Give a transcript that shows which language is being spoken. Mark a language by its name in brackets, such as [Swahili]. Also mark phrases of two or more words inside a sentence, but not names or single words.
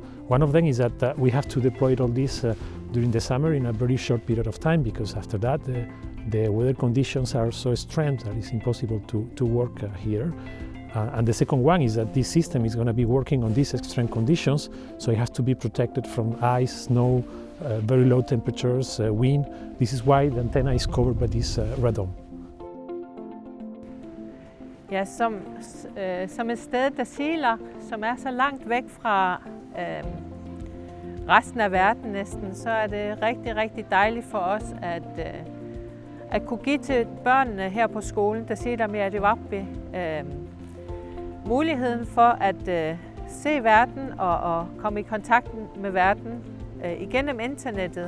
[English] One of them is that we have to deploy all this during the summer in a very short period of time, because after that the weather conditions are so extreme that it's impossible to work here. And the second one is that this system is going to be working on these extreme conditions, so it has to be protected from ice, snow, very low temperatures, wind. This is why the antenna is covered by this radome. [Danish] Ja, som et sted, Tasiilaq, som er så langt væk fra resten af verden næsten, så er det rigtig, rigtig dejligt for os at kunne give til børnene her på skolen, Tasiilaq med Adivappi, muligheden for at se verden og komme i kontakt med verden igennem internettet.